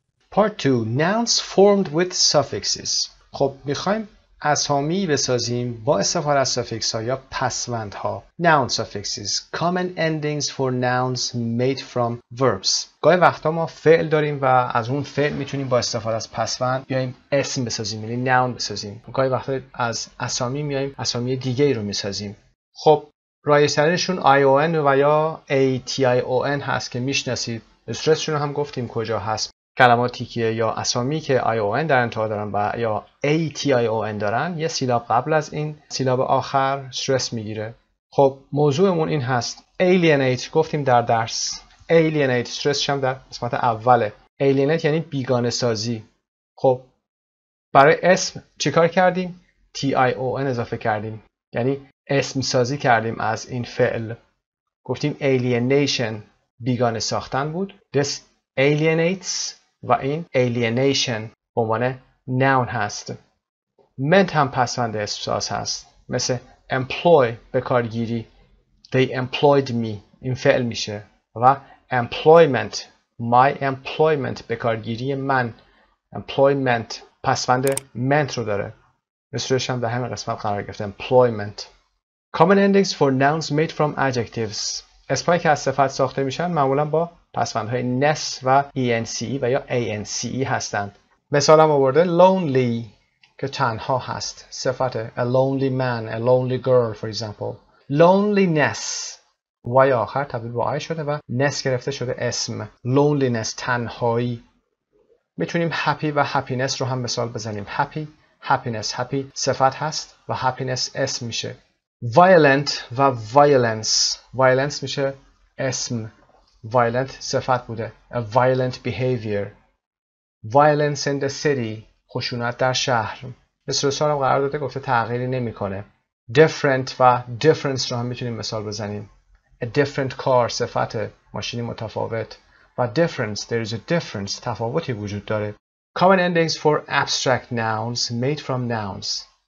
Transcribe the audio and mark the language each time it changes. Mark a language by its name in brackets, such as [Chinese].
[English] Part 2 Nouns formed with suffixes. [Persian] خب میخوایم اسامی بسازیم با استفاده از suffix ها یا پسوندها. [English] Noun suffixes common endings for nouns made from verbs. [Persian] گاهی وقتا ما فعل داریم و از اون فعل میتونیم با استفاده از پسوند بیایم اسم بسازیم، یعنی noun بسازیم. گاهی وقتا از اسامی میایم اسامی دیگه رو میسازیم. خب رایج‌ترینشون ION و یا ATION هست که میشناسید. استرسشون رو هم گفتیم کجا هست. کلماتی که یا اسامی که ION در انتها دارن و یا ATION دارن یه سیلاب قبل از این سیلاب آخر استرس میگیره. خب موضوعمون این هست. alienate گفتیم در درس. alienate استرسش هم در قسمت اوله. alienate یعنی بیگانه سازی. خب برای اسم چیکار کردیم؟ TION اضافه کردیم. یعنی اسم سازی کردیم از این فعل. گفتیم alienation بیگانه ساختن بود. [English] This alienates [Persian] و این alienation به عنوان noun هست. meant هم پسوند اسمساز هست. مثل employ به کارگیری. [English] They employed me [Persian] این فعل میشه. و employment my employment به کارگیری من. employment پسوند meant رو داره. مثلش هم در همین قسمت قرار گرفته. [English] employment. Common endings for nouns made from adjectives. [Persian] اسمایی که از صفت ساخته میشن معمولا با پسوندهای ness و ence و یا ance هستند. مثال هم آورده lonely که تنها هست. صفت [English] a lonely man, a lonely girl for example. [Persian] loneliness y آخر تبدیل به I شده و ness گرفته شده اسم. loneliness تنهایی. میتونیم happy و happiness رو هم مثال بزنیم. happy happiness happy صفت هست و happiness اسم میشه. violent و violence violence میشه اسم. violent صفت بوده. [English] a violent behavior. violence in the city [Persian] خشونت در شهر. مثل هم قرار داده گفته تغییری نمیکنه. different و difference رو هم میتونیم مثال بزنیم. a different car صفت ماشینی متفاوت و difference [English] there is a difference [Persian] تفاوتی وجود داره. [English] common endings for abstract nouns made from nouns.